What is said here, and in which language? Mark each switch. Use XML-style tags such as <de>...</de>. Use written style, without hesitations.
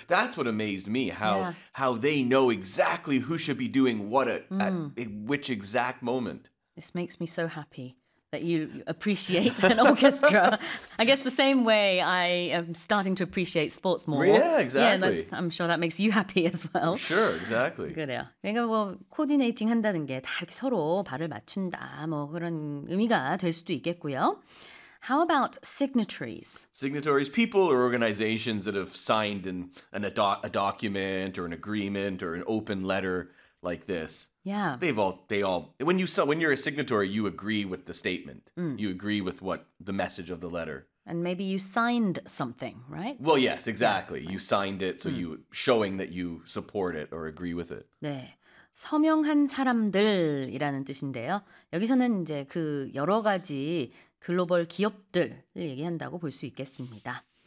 <en>That's what amazed me, how they know exactly who should be doing what at which exact moment. This makes me so happy that you appreciate an orchestra. I guess the same way I am starting to appreciate sports more. Yeah, exactly. Yeah, I'm sure that makes you happy as well. Sure, exactly.</en> <ko>그래요. 그러니까 뭐 코디네이팅 한다는 게 다 이렇게 서로 발을 맞춘다 뭐 그런 의미가 될 수도 있겠고요.</ko> <en>How about signatories? Signatories, people or organizations that have signed a document or an agreement or an open letter. Like this. Yeah. When you're a signatory, you agree with the statement. Mm. You agree with what the message of the letter. And maybe you signed something, right? Well, yes, exactly. Yeah, right. You signed it, so you showing that you support it or agree with it.</en> <ko>네. 서명한 사람들이라는 뜻인데요. 여기서는 이제 그 여러 가지 글로벌 기업들을 얘기한다고 볼 수 있겠습니다.</ko>